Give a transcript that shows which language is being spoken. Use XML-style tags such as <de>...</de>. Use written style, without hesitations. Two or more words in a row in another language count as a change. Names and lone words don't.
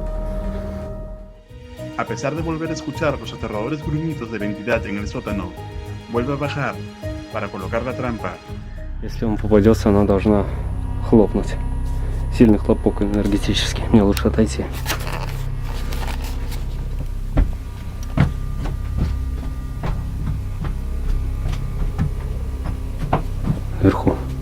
<es>A pesar de volver a escuchar los aterradores gruñidos de la entidad en el sótano, vuelve a bajar para colocar la trampa.</es> <ru>Если он попадется, она должна хлопнуть. Сильный хлопок энергетический. Мне лучше отойти. Вверху.</ru>